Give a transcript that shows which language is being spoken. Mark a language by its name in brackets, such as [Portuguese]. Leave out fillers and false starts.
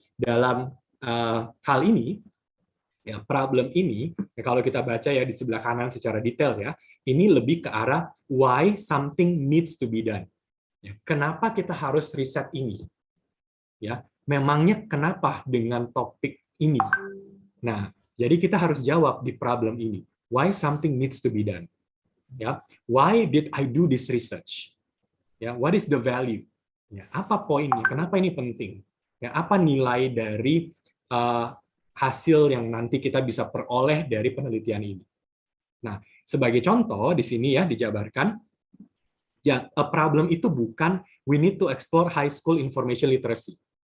[Indonesian] Dalam hal ini, ya problem ini, ya kalau kita baca ya di sebelah kanan secara detail ya, ini lebih ke arah [English] why something needs to be done. [Indonesian] Ya, kenapa kita harus riset ini? Ya, memangnya kenapa dengan topik ini? Nah, jadi kita harus jawab di problem ini. [English] Why something needs to be done? Ya, why did I do this research? [Indonesian] Ya, [English] what is the value? [Indonesian] Ya, apa poinnya? Kenapa ini penting? Ya, apa nilai dari hasil yang nanti kita bisa peroleh dari penelitian ini? Nah, sebagai contoh di sini ya dijabarkan, ya, a problem itu bukan [English] we need to explore high school information literacy.